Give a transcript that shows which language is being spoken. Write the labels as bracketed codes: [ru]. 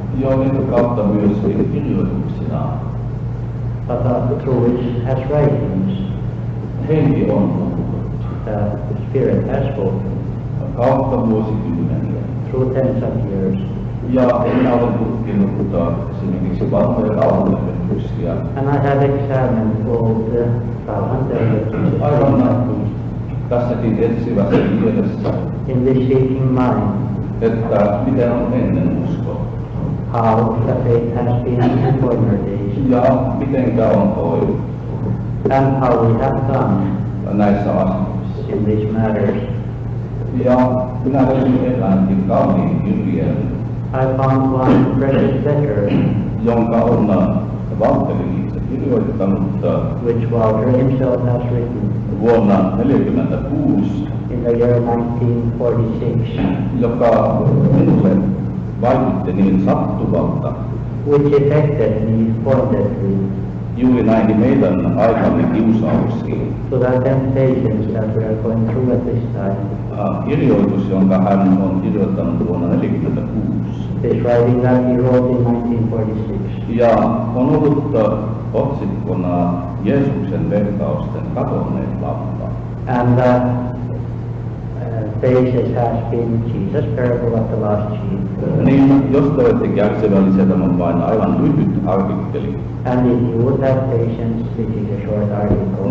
[fi] joiden kautta myöskin kirjoituksina [en] but through which has writings, [fi] henki on puhunut [en] the Spirit has spoken [fi] kautta vuosikymmeniä. [en] through tens of years. [fi] Ja minä olen tutkinut esimerkiksi vanhoja rauhanlevytyksiä. [en] And I have examined old Rauhanlevytyksiä [fi] Aivan tässäkin etsivässä mielessä, [en] in this seeking mind, [fi] että miten on ennen uskottu [en] how the faith has been in former days, [fi] ja mitenkä on toimittu [en] and how we have done [fi] näissä asioissa. [en] in these matters. [fi] Ja minä löysin eräänkin kauniin kirjeen, [en] I found one precious letter [fi] jonka on Valtteri itse kirjoittanut [en] which Walter himself has written [fi] vuonna 1946, [en] in the year 1946, [fi] joka minulle vaikutti niin sattuvalta [en] which affected me pointedly [fi] juuri näihin meidän aikamme kiusauksiin. [en] to the temptations that we are going through at this time. [fi] Kirjoitus, jonka hän on kirjoittanut vuonna 1946. [en] This writing that he wrote in 1946. [fi] Ja on ollut otsikkona Jeesuksen vertausten kadonneet lampaat. [en] And the basis has been Jesus' parable of the lost sheep. [fi] Niin, jos te olette kärsivällisiä, tämä on vain aivan lyhyt artikkeli, [en] And if you would have patience, this is a short article.